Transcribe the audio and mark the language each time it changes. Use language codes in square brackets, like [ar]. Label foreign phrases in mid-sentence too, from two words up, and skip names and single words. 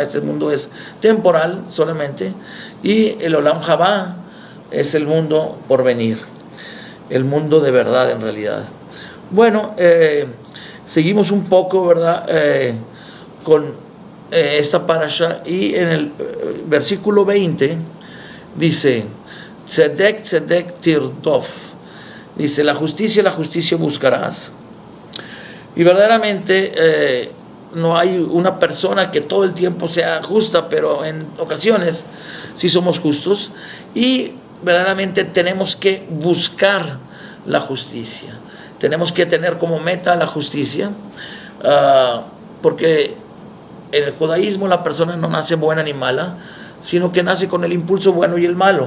[es] Este mundo es temporal solamente, y el [he] Olam Haba [es] es el mundo por venir, el mundo de verdad en realidad. Bueno, seguimos un poco, ¿verdad?, con esta parasha, y en el versículo 20 dice: [he] Tzedek, tzedek tirdof. [es] Dice: la justicia buscarás. Y verdaderamente no hay una persona que todo el tiempo sea justa, pero en ocasiones sí somos justos, y verdaderamente tenemos que buscar la justicia, tenemos que tener como meta la justicia, porque en el judaísmo la persona no nace buena ni mala, sino que nace con el impulso bueno y el malo.